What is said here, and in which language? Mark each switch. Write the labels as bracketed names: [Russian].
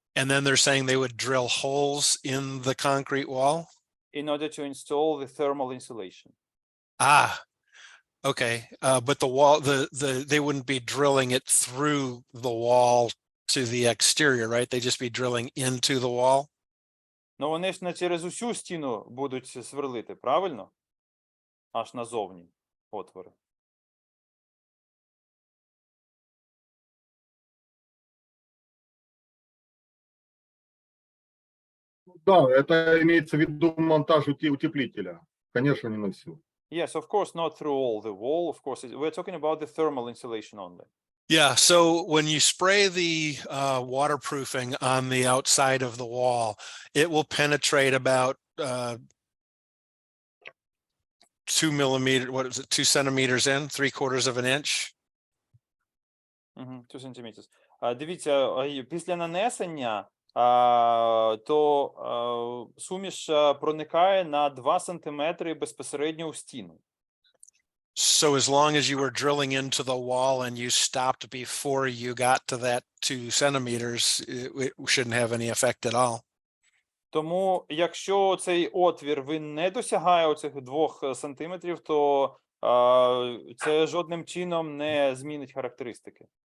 [English] And then they're saying they would drill holes in the concrete wall? In order to install the thermal insulation. Ah, okay. But the wall, they wouldn't be drilling it through the wall to the exterior, right? They just be drilling into the wall? [Ukrainian] Ну, вони ж не через усю стіну будуть сверлити, правильно? Аж назовні отвори. [Russian] Да, это имеется в виду монтаж утеплителя. Конечно, не на всю. [English] Yes, of course, not through all the wall. Of course, we're talking about the thermal insulation only. Yeah, so when you spray the waterproofing on the outside of the wall, it will penetrate about 2 millimeters, what is it, 2 centimeters in, 3/4 of an inch? 2 centimeters. [Ukrainian] Дивіться, після нанесення то суміш проникає на 2 сантиметри безпосередньо у стіну. [English] So as long as you were drilling into the wall and you stopped before you got to that 2 centimeters, it shouldn't have any effect at all. [Ukrainian] Тому, якщо цей отвір він не досягає оцих 2 сантиметрів, то це жодним чином не змінить характеристики.